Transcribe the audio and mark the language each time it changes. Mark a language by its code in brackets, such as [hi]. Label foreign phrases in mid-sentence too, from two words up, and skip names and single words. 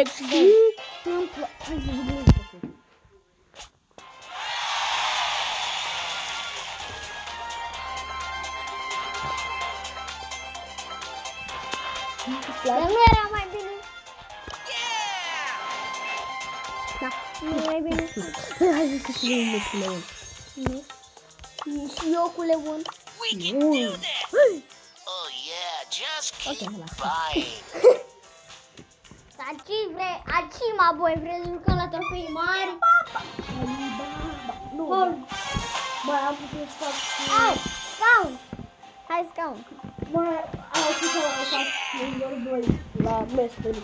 [ro] Întâmplă. Hai să vedem. Dar nu era mai bine. Da, nu e mai bine. Hai să câștigăm un meci cu Leon. Nu. Și eu cu Leon. [en] We can do this! Oh yeah, just keep buying. [ro] Dar ce vrei? Acima, voi vrei să jucăm la trofei mari? Nu, mai am putut să fac... Hai, scaun! Hai, scaun! Mai am putut să fac Silver 2 la Mastery.